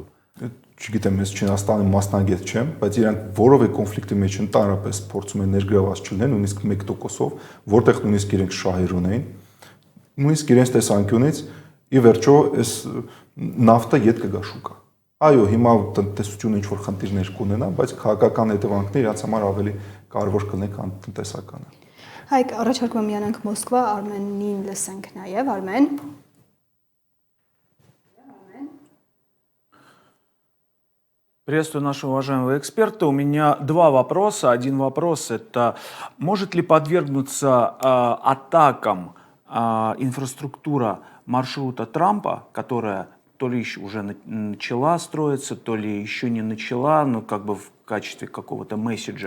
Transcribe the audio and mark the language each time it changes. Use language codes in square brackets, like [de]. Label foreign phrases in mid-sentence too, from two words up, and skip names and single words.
[hy] Չգիտեմ, ես Չինաստանի մասնագետ չեմ, բայց իրանք որովե կոնֆլիկտի մեջ ընդհանրապես փորձում են ներգրաված չլինեն, նույնիսկ 1%-ով, որտեղ նույնիսկ իրենք շահեր ունեն, նույնիսկ իրենց տեսանկյունից ի վերջո այս նավթը ետ կգա շուկա։ Այո, հիմա տնտեսությունը ինչ որ խնդիրներ կունենա, բայց քաղաքական հետևանքները իրաց համար ավելի կարևոր կլինի, քան տնտեսականը։ Հայկ, առաջարկում եմ միանանք Մոսկվա, Արմենին լսենք նաև, Արմեն։ [ru] Приветствую нашего уважаемого эксперта. У меня два вопроса. Один вопрос – это может ли подвергнуться атакам инфраструктура маршрута Трампа, которая то ли еще уже начала строиться, то ли еще не начала, но как бы в качестве какого-то месседжа.